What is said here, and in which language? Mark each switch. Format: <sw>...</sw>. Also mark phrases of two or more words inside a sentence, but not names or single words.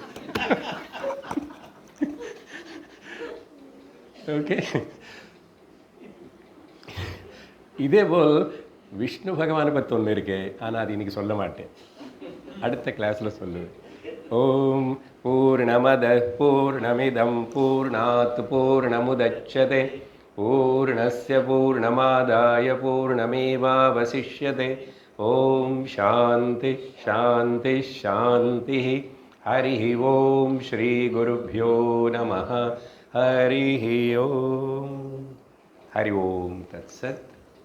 <ta>ஓகே, இதே போல் விஷ்ணு பகவானை பற்றி ஒன்று இருக்கு, ஆனால் அது இன்னைக்கு சொல்ல மாட்டேன், அடுத்த கிளாஸில் சொல்லுவேன்.</ta> <sa>ॐ पूर्णमदः पूर्णमिदं पूर्णात् पूर्णमुदच्यते पूर्णस्य पूर्णमादाय पूर्णमेवावशिष्यते. ॐ शान्तिः शान्तिः शान्तिः. हरि ॐ श्री गुरुभ्यो नमः. हरि ॐ. हरि ॐ तत्सत्.</sa>